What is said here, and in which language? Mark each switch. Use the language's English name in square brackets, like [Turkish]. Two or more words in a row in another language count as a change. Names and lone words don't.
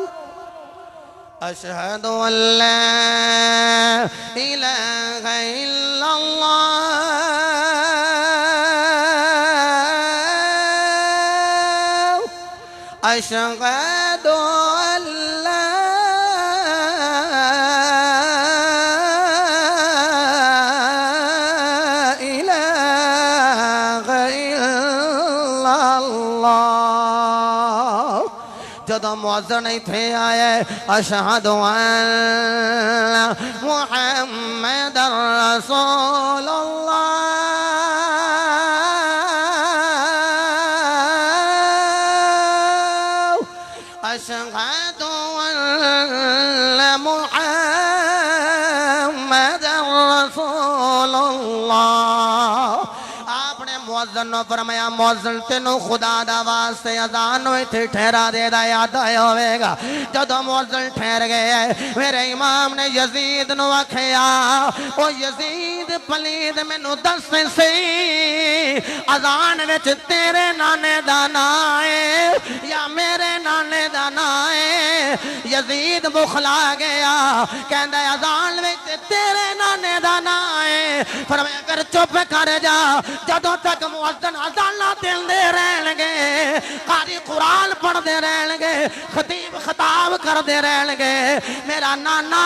[Arabic] اشہد ان لا الہ الا اللہ اشہد ان لا الہ الا اللہ۔ [Punjabi] جدو مؤذن تھے آئے [Arabic] اشہد ان محمد رسول اللہ أشهد أن محمد رسول الله [Punjabi] مؤذن نے فرمایا مؤذن تینوں خدا دا واسطے اذان ایتھے ٹھہرا دے دا یاد آیا ہوئے گا جدوں مؤذن ٹھہر گئے میرے امام نے یزید نو آکھیا او یزید پلید مینوں دس سی اذان وچ تیرے نانے دا نام ہے یا میرے نانے دا نام ہے یزید بخلا گیا کہندا اذان وچ تیرے نانے دا نام ہے فرمایا کر چپ کر جا جدوں تک مؤذن اذاناں دے رہن گے قاری قرآن پڑھ دے رہن گے خطیب خطاب کر دے رہن گے میرا نانا